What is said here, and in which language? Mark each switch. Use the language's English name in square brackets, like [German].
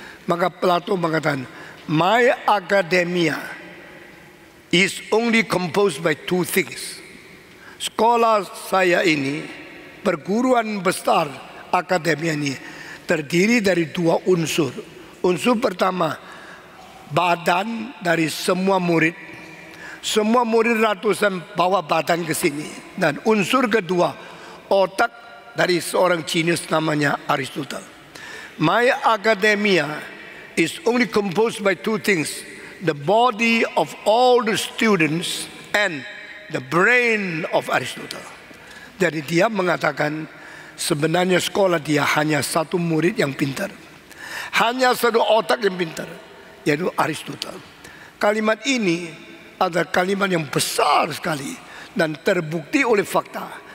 [Indonesian] Maka Plato mengatakan, [English] my academia is only composed by two things. [Indonesian] Sekolah saya ini, perguruan besar akademia ini terdiri dari dua unsur. Unsur pertama, badan dari semua murid. Semua murid ratusan bawa badan ke sini. Dan unsur kedua, otak dari seorang genius namanya Aristotle. [English] My academia is only composed by two things. The body of all the students and the brain of Aristotle. [Indonesian] Jadi dia mengatakan sebenarnya sekolah dia hanya satu murid yang pintar. Hanya satu otak yang pintar, yaitu Aristotle. Kalimat ini adalah kalimat yang besar sekali dan terbukti oleh fakta.